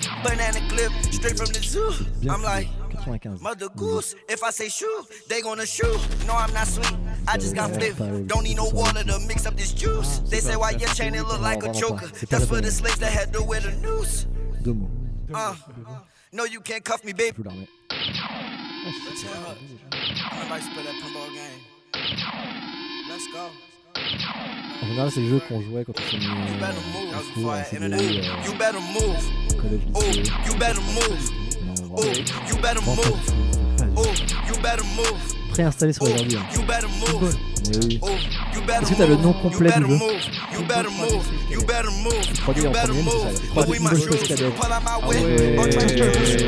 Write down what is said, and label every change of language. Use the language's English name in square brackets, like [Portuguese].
[English] Banana clip, straight from the zoo. I'm like, 95. Mother goose, if I say shoot, they gonna shoot. No, I'm not sweet, I just got flipped. Don't need no water to mix up this juice. They say why your chain, it look like a choker. That's for the slaves that had to wear the noose. No, you can't cuff me, babe. [French] Oh, en général, c'est le jeu qu'on jouait quand on s'est mis en [English] You better move. Oh, you better move. Oh, you better move. Oh, you better move. [French] Préinstallé sur aujourd'hui. Hein. [English] You better move. [French] Est-ce que t'as le nom complet du jeu? [English] You better move, you better move, you better move, you better move, you better move, you better move,